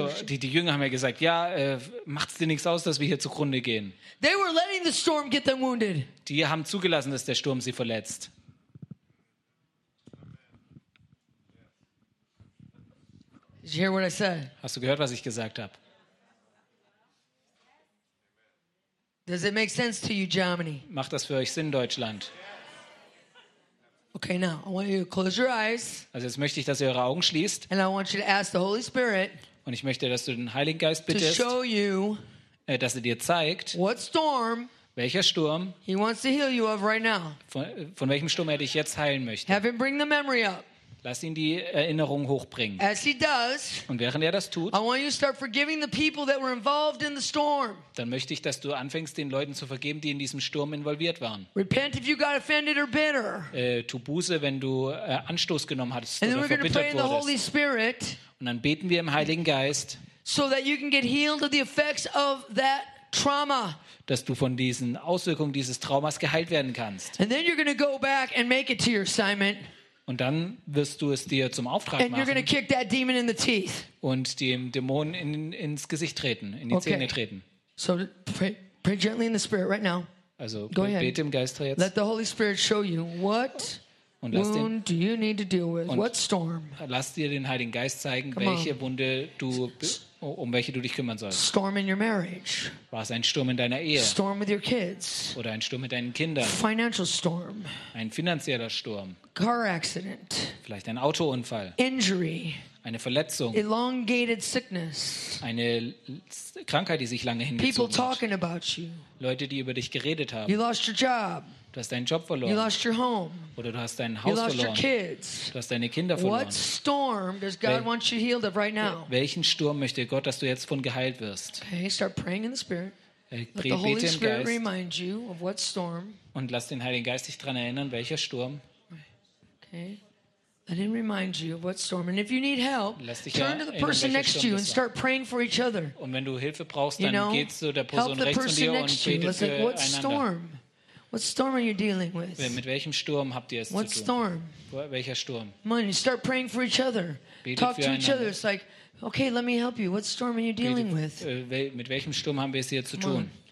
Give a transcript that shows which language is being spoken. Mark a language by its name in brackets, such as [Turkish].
[German] Also, die Jünger haben ja gesagt, ja, macht's dir nichts aus, dass wir hier zugrunde gehen. [English] They were letting the storm get them wounded. [German] Die haben zugelassen, dass der Sturm sie verletzt. [English] Did you hear what I said? [German] Hast du gehört, was ich gesagt habe? [English] Does it make sense to you, Germany? [German] Macht das für euch Sinn, Deutschland? [English] Okay, now I want you to close your eyes. [German] Also jetzt möchte ich, dass ihr eure Augen schließt. [English] And I want you to ask the Holy Spirit. [German] Und ich möchte, dass du den Heiligen Geist bittest. [English] To show you, [German] dass er dir zeigt, [English] what storm, [German] welcher Sturm, [English] he wants to heal you of right now. [German] Von welchem Sturm er dich jetzt heilen möchte. [English] Have him bring the memory up. [German] Lass ihn die Erinnerung hochbringen. [English] As he does, [German] und während er das tut, [English] I want you to start forgiving the people that were involved in the storm. [German] Dann möchte ich, dass du anfängst, den Leuten zu vergeben, die in diesem Sturm involviert waren. [English] Repent if you got offended or bitter. [German] Tu Buße, wenn du Anstoß genommen hast [English] and [German] oder verbittert wurdest. [English] In the Holy Spirit, [German] und dann beten wir im Heiligen Geist, [English] so that you can get healed of the effects of that trauma. [German] Dass du von diesen Auswirkungen dieses Traumas geheilt werden kannst. [English] And then you're going to go back and make it to your assignment. [German] Und dann wirst du es dir zum Auftrag [English] and [German] machen [English] kick that demon in the teeth. [German] Und dem Dämon ins Gesicht treten, in die [English] okay. [German] Zähne treten. [English] So pray gently in the spirit right now. [German] Also bete im Geist jetzt. [English] Let the Holy Spirit show you what wound do you need to deal with, what storm. [German] Lass dir den Heiligen Geist zeigen, welche Wunde du welche du dich kümmern sollst. [English] Storm in your marriage. [German] War es ein Sturm in deiner Ehe? [English] Storm with your kids. [German] Oder ein Sturm mit deinen Kindern? [English] Financial storm. [German] Ein finanzieller Sturm. [English] Car accident. [German] Vielleicht ein Autounfall. [English] Injury. [German] Eine Verletzung. [English] Elongated sickness. [German] Eine Krankheit, die sich lange hingezogen [English] People [German] hat. [English] Talking about you. [German] Leute, die über dich geredet haben. [English] You lost your job. [German] Du hast deinen Job verloren. [English] You lost your home. [German] Oder du hast dein Haus [English] you lost [German] verloren. [English] Your kids. [German] Du hast deine Kinder verloren. [English] What storm does God want you healed of right now? [German] Welchen Sturm möchte Gott, dass du jetzt von geheilt wirst? [English] Okay, start praying in the spirit. Let the Holy Spirit [German] Geist. [English] Remind you of what storm. [German] Und lass den Heiligen Geist dich daran erinnern, welcher Sturm. [English] Okay. Let him remind you of what storm. And if you need help, turn to the person next to you and start praying for each other. [German] Und wenn du Hilfe brauchst, dann geht zu der Person rechts von dir und betet füreinander. [English] What storm? What storm are you dealing with? [German] Mit welchem Sturm habt ihr es zu tun? [English] What storm? [German] Welcher Sturm? [English] Man, you start praying for each other. Talk to each other. It's like, okay, let me help you. What storm are you dealing with? [German] Mit welchem Sturm haben wir es hier zu tun?